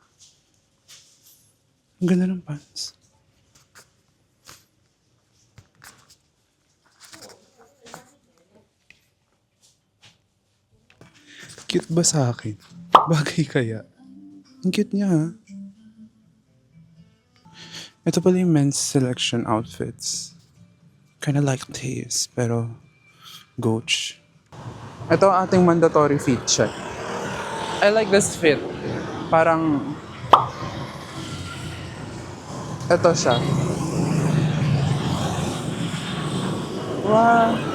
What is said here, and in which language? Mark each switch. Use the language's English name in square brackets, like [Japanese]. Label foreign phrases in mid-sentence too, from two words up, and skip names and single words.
[Filipino] Ang ganda ng pants. Cute ba sa akin? Bagay kaya? Ang cute niya ha. Ito pala yung [English] men's selection outfits. Kinda like this, [Filipino] pero Goach. Ito ang ating [English] mandatory fit check. I like this fit. [Filipino] Parang ito siya. Wow!